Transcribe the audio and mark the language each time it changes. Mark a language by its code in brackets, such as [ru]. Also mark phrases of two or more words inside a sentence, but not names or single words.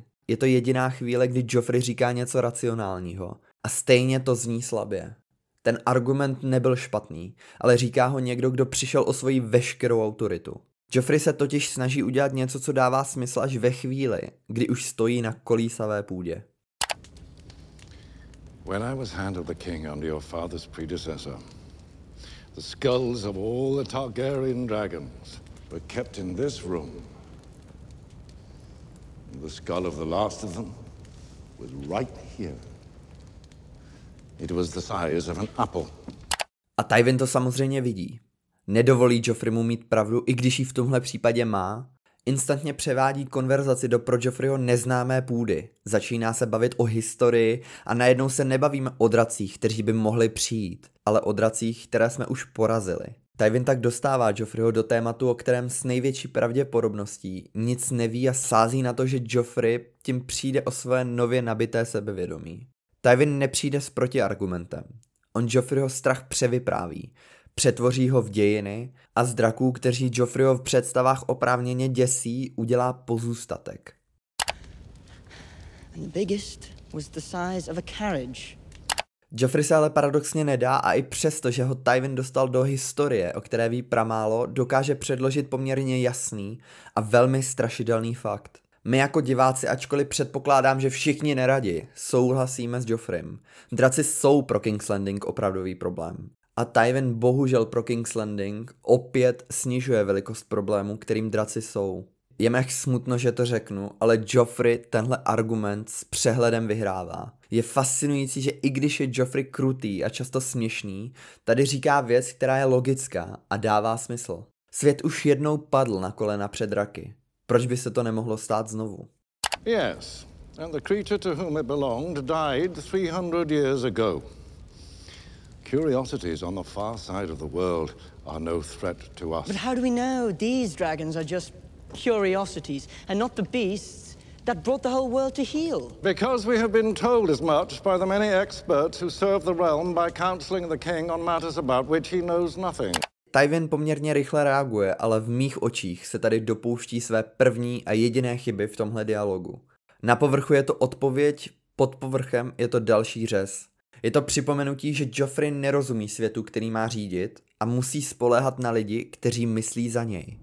[cs] Je to jediná chvíle, kdy Joffrey říká něco racionálního a stejně to zní slabě. Ten argument nebyl špatný, ale říká ho někdo, kdo přišel o svoji veškerou autoritu. Joffrey se totiž snaží udělat něco, co dává smysl až ve chvíli, kdy už stojí na kolísavé půdě. [en] When I was Hand of the King under your father's predecessor, the skulls of all the Targaryen dragons were kept in this room. The skull of the last of them was right here. It was the size of an apple. [cs] A Tywin to samozřejmě vidí. Nedovolí Joffreymu mít pravdu, i když ji v tomhle případě má. Instantně převádí konverzaci do pro Joffreyho neznámé půdy. Začíná se bavit o historii a najednou se nebavíme o dracích, kteří by mohli přijít, ale o dracích, které jsme už porazili. Tywin tak dostává Joffreyho do tématu, o kterém s největší pravděpodobností nic neví a sází na to, že Joffrey tím přijde o své nově nabité sebevědomí. Tywin nepřijde s protiargumentem. On Joffreyho strach převypráví. Přetvoří ho v dějiny a z draků, kteří Joffreyho v představách oprávněně děsí, udělá pozůstatek. [en] And the biggest was the size of a carriage. [cs] Joffrey se ale paradoxně nedá a i přesto, že ho Tywin dostal do historie, o které ví pramálo, dokáže předložit poměrně jasný a velmi strašidelný fakt. My jako diváci, ačkoliv předpokládám, že všichni neradi, souhlasíme s Joffreym. Draci jsou pro King's Landing opravdový problém. A Tywin bohužel pro King's Landing opět snižuje velikost problému, kterým draci jsou. Je mi smutno, že to řeknu, ale Joffrey tenhle argument s přehledem vyhrává. Je fascinující, že i když je Joffrey krutý a často směšný, tady říká věc, která je logická a dává smysl. Svět už jednou padl na kolena před draky. Proč by se to nemohlo stát znovu? [en] Yes, and the creature to whom it belonged died 300 years ago. Curiosities on the far side of the world are no threat to us. But how do we know these dragons are just curiosities and not the beasts that brought the whole world to heel? Because we have been told as much by the many experts who serve the realm by counseling the king on matters about which he knows nothing. [cs] Tywin poměrně rychle reaguje, ale v mých očích se tady dopouští své první a jediné chyby v tomhle dialogu. Na povrchu je to odpověď, pod povrchem je to další řez. Je to připomenutí, že Joffrey nerozumí světu, který má řídit a musí spoléhat na lidi, kteří myslí za něj.